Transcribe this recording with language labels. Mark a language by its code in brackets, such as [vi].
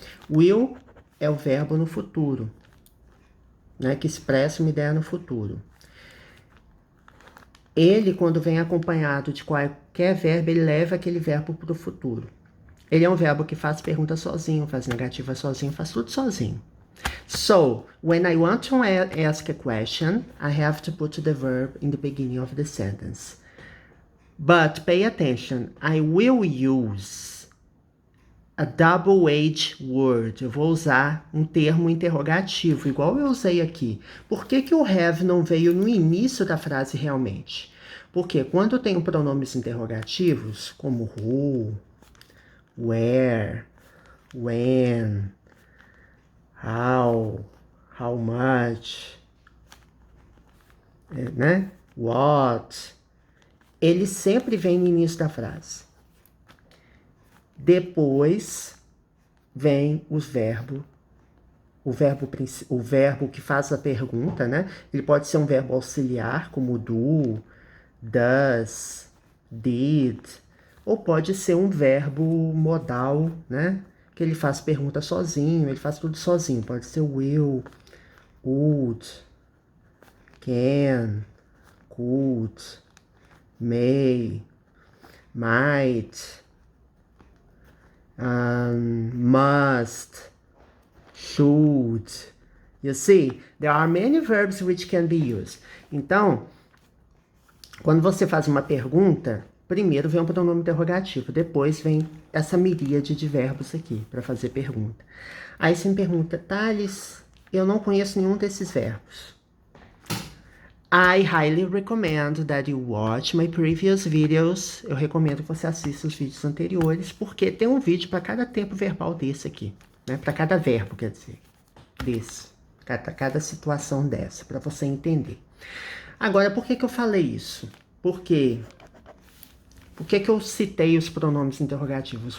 [pt] Will é o verbo no futuro, né? Que expressa uma ideia no futuro. Ele, quando vem acompanhado de qualquer verbo, ele leva aquele verbo para o futuro. Ele é um verbo que faz pergunta sozinho, faz negativa sozinho, faz tudo sozinho. [en] So, when I want to ask a question, I have to put the verb in the beginning of the sentence. But pay attention, I will use a double-edged word. [pt] Eu vou usar um termo interrogativo, igual eu usei aqui. Por que que o have não veio no início da frase realmente? Porque quando eu tenho pronomes interrogativos, como who, where, when, how much, né? What, ele sempre vem no início da frase. Depois vem o verbo que faz a pergunta, né? Ele pode ser um verbo auxiliar, como do, does, did, ou pode ser um verbo modal, né? Que ele faz pergunta sozinho, ele faz tudo sozinho. Pode ser will, would, can, could, may, might, must, should. [en] You see, there are many verbs which can be used. [pt] Então, quando você faz uma pergunta, primeiro vem um pronome interrogativo, depois vem essa miríade de verbos aqui para fazer pergunta. Aí você me pergunta, Thales, eu não conheço nenhum desses verbos. [en] I highly recommend that you watch my previous videos. [pt] Eu recomendo que você assista os vídeos anteriores, porque tem um vídeo para cada tempo verbal desse aqui, né? Para cada verbo, quer dizer, desse, cada situação dessa, para você entender. Agora, por que que eu falei isso? Por que que eu citei os pronomes interrogativos?